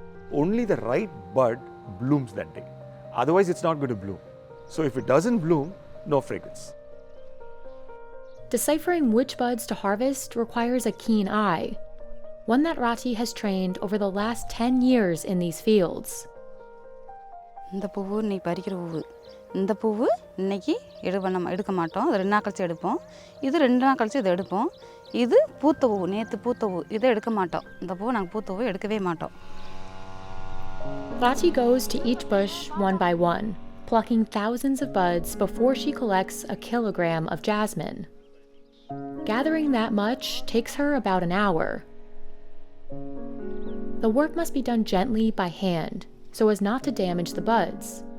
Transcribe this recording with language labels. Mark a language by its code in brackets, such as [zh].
[en] Only the right bud blooms that day. Otherwise, it's not going to bloom. So if it doesn't bloom, no fragrance. Deciphering which buds to harvest requires a keen eye. one that Rati has trained over the last 10 years in these fields. [ta] இந்த பூவு இன்னைக்கு பறிக்கிற பூவு இந்த பூவு இன்னைக்கு எடுக்க மாட்டோம் அது 2 நாள் கழிச்சு எடுப்போம் இது 2 நாள் கழிச்சு இதை எடுப்போம் இது பூத்த பூவு நேற்று பூத்த பூவு இதை எடுக்க மாட்டோம் இந்த பூவை நாங்கள் பூத்த பூவை எடுக்கவே மாட்டோம். [en] Rati goes to each bush one by one, plucking thousands of buds before she collects a kilogram of jasmine. Gathering that much takes her about an hour. The work must be done gently by hand, so as not to damage the buds.